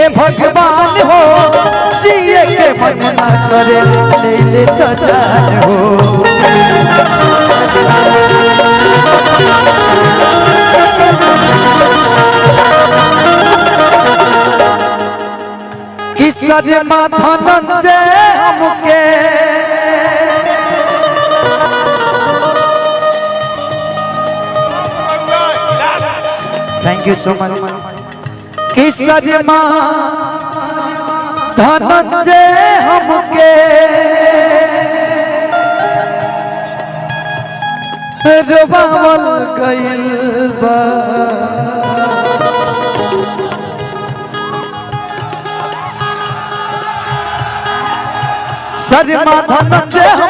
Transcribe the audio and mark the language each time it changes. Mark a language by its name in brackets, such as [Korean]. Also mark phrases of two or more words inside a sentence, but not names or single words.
[Bhojpuri] हे भगवान हो जिए के मन ना करे ले ले तो जान हो कि सरमा धनंजय हमके [English] thank you so much [Bhojpuri] कि सरमा धनंजय हमके रोवावल गइल बा सरमा धनंजय